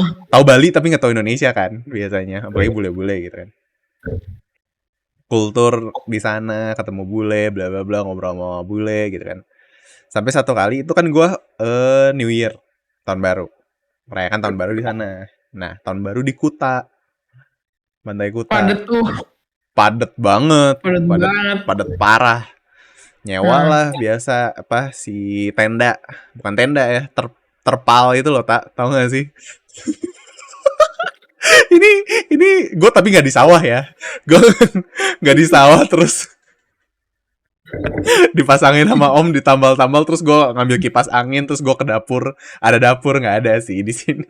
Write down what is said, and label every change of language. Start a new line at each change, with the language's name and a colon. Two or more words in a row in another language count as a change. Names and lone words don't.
Indonesian: tahu Bali tapi nggak tahu Indonesia kan biasanya, apalagi bule-bule gitu kan. Kultur di sana, ketemu bule, bla bla bla, ngobrol sama bule gitu kan. Sampai satu kali itu kan gue
English: New Year,
Indonesian: tahun baru, merayakan tahun baru di sana. Nah, tahun baru di Kuta, Pantai Kuta. Padet tuh, Padet banget, padet padet banget. padet parah. Nyewa Nah, lah biasa apa si tenda, bukan tenda ya, terpal itu loh, tak tahu nggak sih? ini ini gue tapi nggak di sawah ya, gue nggak di sawah, terus dipasangin sama om, ditambal-tambal, terus gue ngambil kipas angin, terus gue ke dapur, ada dapur nggak ada sih di sini.